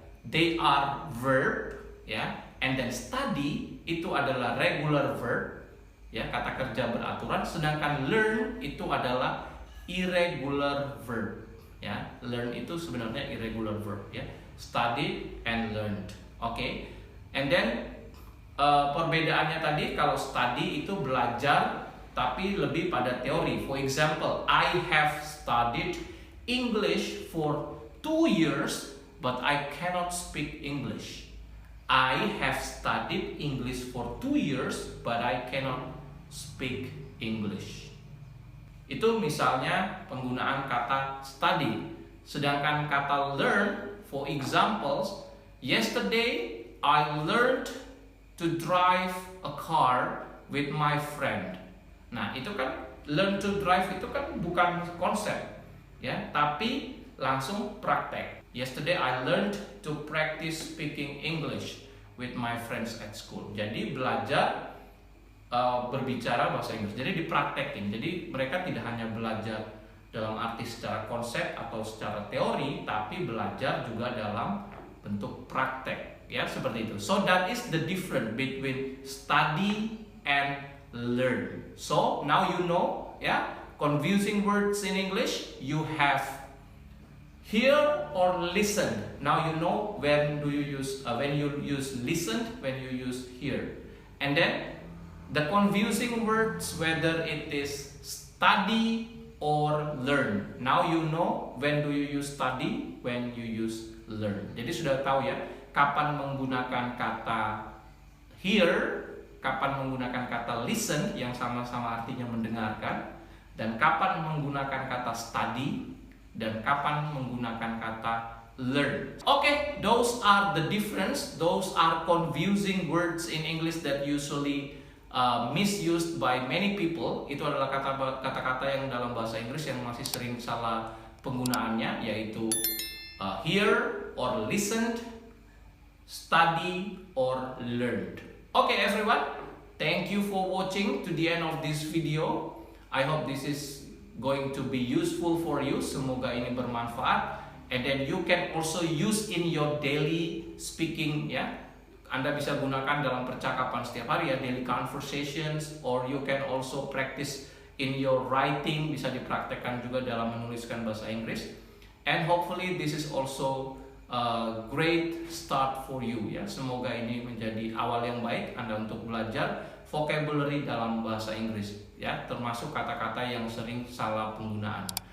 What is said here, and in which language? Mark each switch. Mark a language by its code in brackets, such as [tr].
[en] They are verb [id] ya, [en] and then [id] study itu adalah regular verb ya, kata kerja beraturan, sedangkan learn itu adalah irregular verb ya. Learn itu sebenarnya irregular verb ya. Study and learned. Oke. [en] And then [id] perbedaannya tadi, kalau study itu belajar tapi lebih pada teori. [en] For example, I have studied English for 2 years, but I cannot speak English. I have studied English for 2 years, but I cannot speak English. [id] Itu misalnya penggunaan kata study. Sedangkan kata [en] learn, for examples, yesterday I learned to drive a car with my friend. [id] Nah, itu kan learn to drive itu kan bukan konsep, ya, tapi langsung praktek. [en] Yesterday I learned to practice speaking English with my friends at school. [id] Jadi belajar berbicara bahasa Inggris. Jadi dipraktekin. Jadi mereka tidak hanya belajar dalam arti secara konsep atau secara teori, tapi belajar juga dalam bentuk praktek, ya, seperti itu. [en] So that is the difference between study and learn. So now you know, ya, confusing words in English, you have hear or listen. Now you know when do you use when you use listen, when you use hear. And then the confusing words, whether it is study or learn. Now you know when do you use study, when you use learn. [id] Jadi sudah tahu ya, kapan menggunakan kata hear, kapan menggunakan kata listen yang sama-sama artinya mendengarkan, dan kapan menggunakan kata study, dan kapan menggunakan kata learn. [en] Okay, those are the difference. Those are confusing words in English that usually misused by many people. [id] Itu adalah kata-kata yang dalam bahasa Inggris yang masih sering salah penggunaannya, yaitu hear or listened, study or learned. [en] Okay everyone, thank you for watching to the end of this video. I hope this is going to be useful for you. [id] Semoga ini bermanfaat, [en] and then you can also use in your daily speaking, ya. [id] Anda bisa gunakan dalam percakapan setiap hari, ya, daily conversations, [en] or you can also practice in your writing, [id] bisa dipraktekkan juga dalam menuliskan bahasa Inggris. [en] And hopefully this is also a great start for you, ya. [id] Semoga ini menjadi awal yang baik Anda untuk belajar vocabulary dalam bahasa Inggris, ya, termasuk kata-kata yang sering salah penggunaan.